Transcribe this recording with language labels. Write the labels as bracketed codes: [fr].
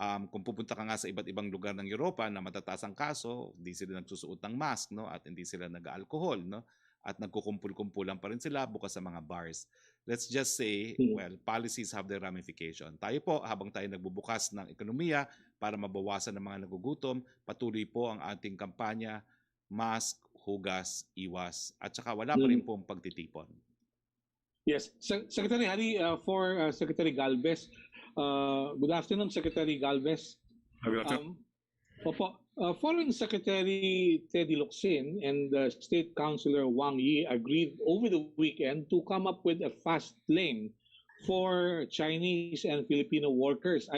[tl] Kung pupunta ka nga sa iba't ibang lugar ng Europa na matataas ang kaso, hindi sila nagsusuot ng mask, no? At hindi sila nag-alcohol. No? At nagkukumpul-kumpulan pa rin sila bukas sa mga bars. [en] Let's just say, well, policies have their ramification. [tl] Tayo po, habang tayo nagbubukas ng ekonomiya para mabawasan ng mga nagugutom, patuloy po ang ating kampanya, mask, hugas, iwas, at saka wala pa rin pong pagtitipon. [en] Yes. Secretary Harry, for Secretary Galvez, good afternoon, Secretary Galvez. Good afternoon. Foreign Secretary Teddy Locsin and State Councilor Wang Yi agreed over the weekend to come up with a fast lane for Chinese and Filipino workers.